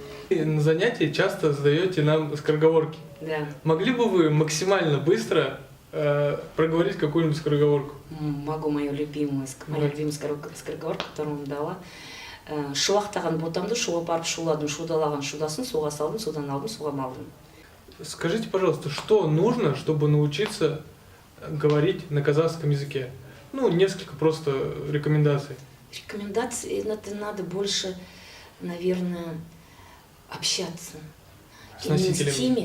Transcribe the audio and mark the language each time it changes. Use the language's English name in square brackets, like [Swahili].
[Russian] На занятии часто задаете нам скороговорки. Да. Могли бы вы максимально быстро проговорить какую-нибудь скороговорку? Могу мою любимую скороговорку, которую вам дала. [Kazakh] Шуақтаған ботамды шуға барып шуладым, шудалаған шудасын, суға салдым, судан алдым, суға малдым. [Russian] Скажите, пожалуйста, что нужно, чтобы научиться говорить на казахском языке? Ну, несколько просто рекомендаций. Рекомендации, это надо больше, наверное, общаться. С носителями.